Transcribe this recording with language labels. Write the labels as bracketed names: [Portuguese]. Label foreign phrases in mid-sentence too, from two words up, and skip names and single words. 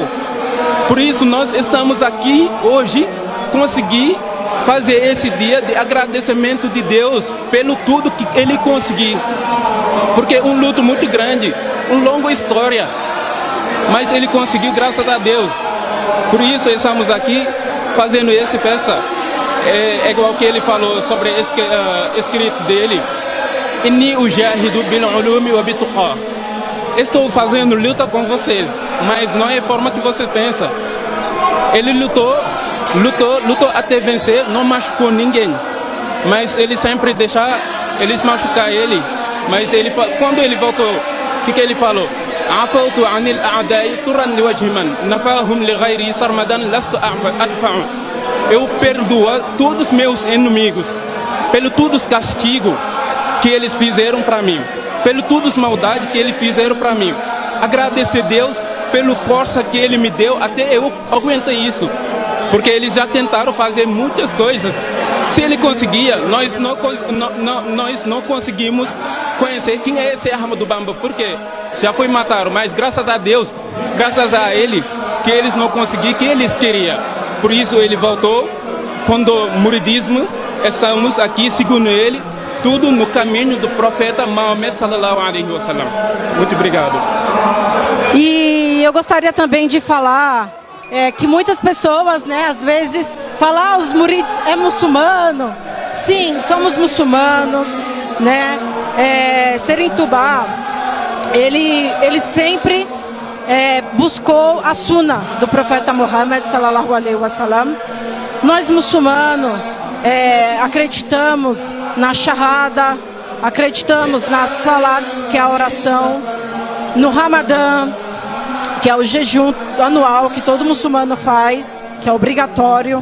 [Portuguese] Por isso nós estamos aqui hoje, conseguir fazer esse dia de agradecimento de Deus pelo tudo que ele conseguiu. Porque é um luto muito grande, uma longa história, mas ele conseguiu graças a Deus. Por isso estamos aqui fazendo essa festa. É igual que ele falou sobre escrito dele. [Arabic] إني أجاهد بالعلوم وبالتقى. [Portuguese] Estou fazendo luta com vocês, mas não é a forma que você pensa. Ele lutou até vencer, não machucou ninguém. Mas ele sempre deixa eles machucar ele. Mas quando ele voltou, o que ele falou? [Arabic] عفوت عن الأعداء طرا لوجه من نفاهم لغيري سرمدا لست أدفع. [Portuguese] Eu perdoo todos os meus inimigos pelo todos os castigos que eles fizeram para mim, pelo todas as maldades que eles fizeram para mim. Agradecer a Deus pela força que Ele me deu, até eu aguentei isso. Porque eles já tentaram fazer muitas coisas. Se ele conseguia, nós não conseguimos conhecer quem é esse Ahmadou Bamba, porque já foi matado, mas graças a Deus, graças a ele, que eles não conseguiram o que eles queriam. Por isso ele voltou, fundou o muridismo, estamos aqui segundo ele, tudo no caminho do profeta Maomé [Arabic] صلى الله عليه وسلم. [Portuguese] Muito obrigado. E eu gostaria também de falar que muitas pessoas, né, às vezes falam, os murids é muçulmano. Sim, somos muçulmanos, né? Seritubá, ele sempre buscou a suna do profeta Muhammad [Arabic] صلى الله عليه وسلم. [Portuguese] Nós muçulmanos acreditamos na shahada, acreditamos nas salat, que é a oração, no Ramadã, que é o jejum anual que todo muçulmano faz, que é obrigatório.